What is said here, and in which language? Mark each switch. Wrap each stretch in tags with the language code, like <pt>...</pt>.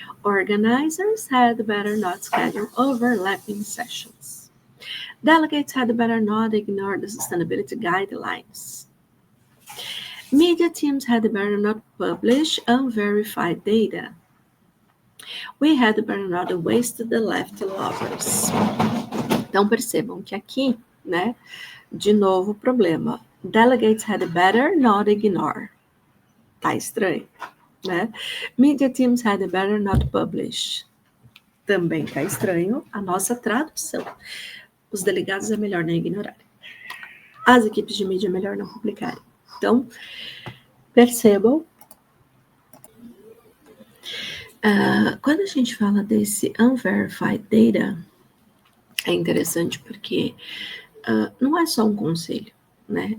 <en>Organizers had better not schedule overlapping sessions. Delegates had better not ignore the sustainability guidelines. Media teams had better not publish unverified data. We had better not waste the leftovers.</en> <pt>Então percebam que aqui, né, de novo o problema.</pt> <en>Delegates had better not ignore.</en> <pt>Tá estranho, né?</pt> <en>Media teams had better not publish.</en> <pt>Também tá estranho a nossa tradução. Os delegados é melhor não ignorarem. As equipes de mídia é melhor não publicarem. Então, percebam. Quando a gente fala desse unverified data, é interessante porque não é só um conselho, né?</pt>